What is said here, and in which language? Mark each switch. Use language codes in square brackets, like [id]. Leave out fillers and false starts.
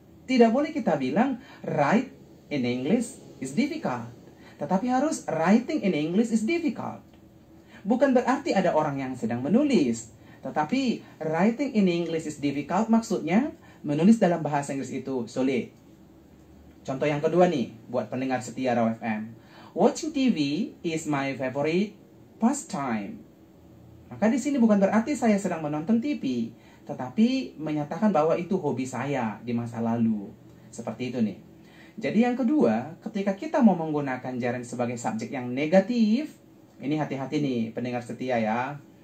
[id] Tidak boleh kita bilang [en] write in English is difficult, [id] tetapi harus [en] writing in English is difficult. [id] Bukan berarti ada orang yang sedang menulis, tetapi [en] writing in English is difficult [id] maksudnya menulis dalam bahasa Inggris itu sulit. Contoh yang kedua nih, buat pendengar setia Raw FM. [en] Watching TV is my favorite pastime. [id] Maka di sini bukan berarti saya sedang menonton TV, tetapi menyatakan bahwa itu hobi saya di masa lalu. Seperti itu nih. Jadi yang kedua, ketika kita mau menggunakan gerund sebagai subjek yang negatif, ini hati-hati nih pendengar setia ya.